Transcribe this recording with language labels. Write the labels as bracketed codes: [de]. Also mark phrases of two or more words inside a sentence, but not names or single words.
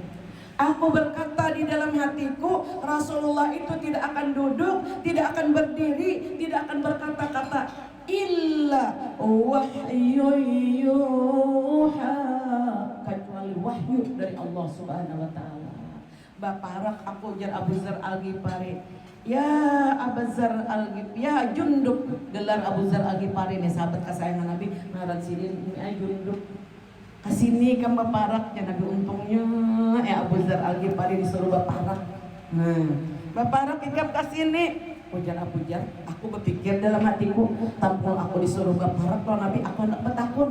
[id] Aku berkata di dalam hatiku, Rasulullah itu tidak akan duduk, tidak akan berdiri, tidak akan berkata-kata [ar] إلا وحي يوحى, [id] kecuali wahyu dari Allah [ar] سبحانه وتعالى. [bjn] Baparak aku jar Abu Dzar Al-Ghifari, ya Abu Dzar Al-Ghifari, ya Jundub, gelar Abu Dzar Al-Ghifari nih sahabat kesayangan Nabi. Ngaran sini Jundub, kesini ke baparaknya Nabi. Untungnya Abu Dzar Al-Ghifari disuruh baparak. Nah baparak ikam kesini. Ujar Abu Dzar, aku berpikir dalam hatiku, tampil aku disuruh baparak kalau Nabi aku hendak bertakun.